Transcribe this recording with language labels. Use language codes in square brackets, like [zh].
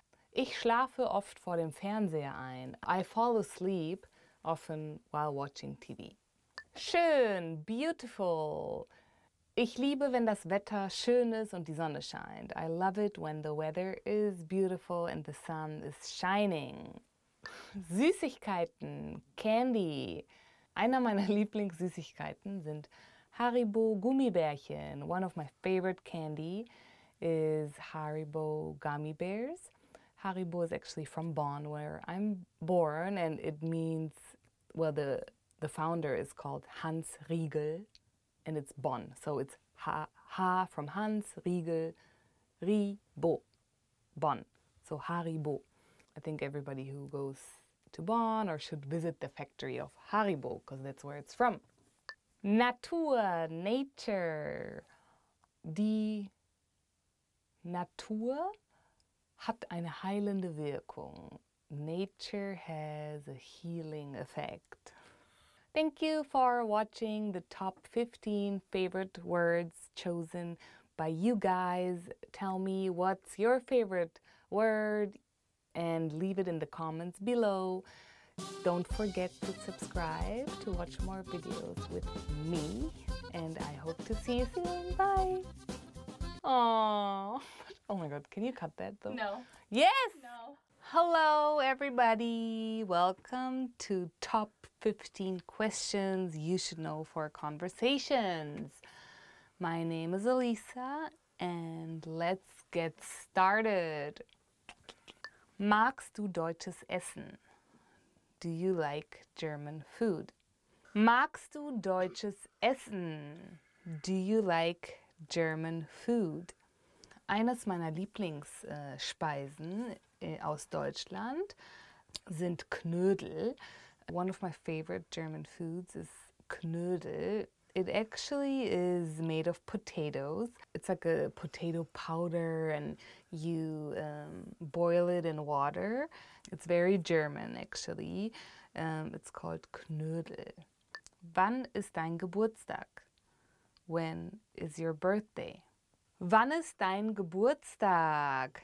[de] Ich schlafe oft vor dem Fernseher ein. [en] I fall asleep often while watching TV. [de] Schön, beautiful. Ich liebe, wenn das Wetter schön ist und die Sonne scheint. [en] I love it when the weather is beautiful and the sun is shining. [de] Süßigkeiten, Candy. Einer meiner Lieblingssüßigkeiten sind Haribo Gummibärchen. [en] One of my favorite candy is Haribo Gummy Bears. Haribo is actually from Bonn, where I'm born, and it means, well, the founder is called Hans Riegel, and it's Bonn. So it's Ha from Hans, Riegel, Ribo, Bonn. So Haribo. I think everybody who goes to Bonn or should visit the factory of Haribo, because that's where it's from. [de] Natur, nature. Die Natur hat eine heilende Wirkung. [en] Nature has a healing effect. Thank you for watching the top 15 favorite words chosen by you guys. Tell me what's your favorite word and leave it in the comments below. Don't forget to subscribe to watch more videos with me, and I hope to see you soon. Bye! Aww. Oh my god, can you cut that though? No. Yes! No. Hello everybody! Welcome to Top 15 Questions You Should Know for Conversations. My name is Elisa and let's get started. [de] Magst du deutsches Essen? [en] Do you like German food? [de] Magst du deutsches Essen? [en] Do you like German food? [de] Eines meiner Lieblingsspeisen aus Deutschland sind Knödel. [en] One of my favorite German foods is Knödel. It actually is made of potatoes. It's like a potato powder and you boil it in water. It's very German actually. It's called Knödel. [de] Wann ist dein Geburtstag? [en] When is your birthday? [de] Wann ist dein Geburtstag?